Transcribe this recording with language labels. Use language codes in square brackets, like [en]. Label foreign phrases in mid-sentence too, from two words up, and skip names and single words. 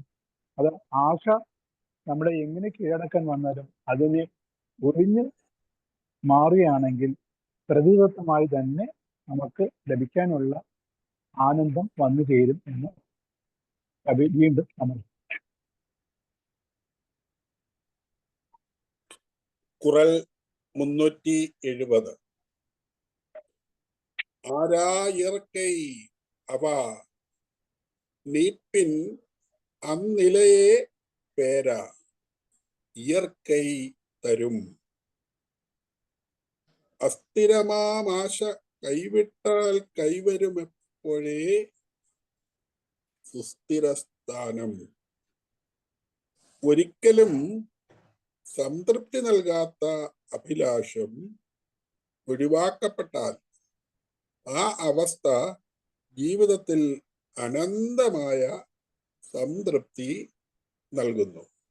[ml] അത് ആശ നമ്മളെ എങ്ങനെ കീഴടക്കാൻ വന്നാലും അതിനെ ഒഴിഞ്ഞ് മാറുകയാണെങ്കിൽ പ്രതിദത്തമായി തന്നെ നമുക്ക് ലഭിക്കാനുള്ള ആനന്ദം വന്നു ചേരും എന്ന് കവി വീണ്ടും നമ്മൾ [ta] குறள் 370. ஆரா இயற்கை அவா நீப்பின் அந்நிலையே பேரா இயற்கை தரும். [ml] അസ്ഥിരമാശ കൈവിട്ടാൽ കൈവരും എപ്പോഴേ സുസ്ഥിരസ്ഥാനം. ഒരിക്കലും സംതൃപ്തി നൽകാത്ത അഭിലാഷം ഒഴിവാക്കപ്പെട്ടാൽ ആ അവസ്ഥ ജീവിതത്തിൽ അനന്തമായ സംതൃപ്തി നൽകുന്നു.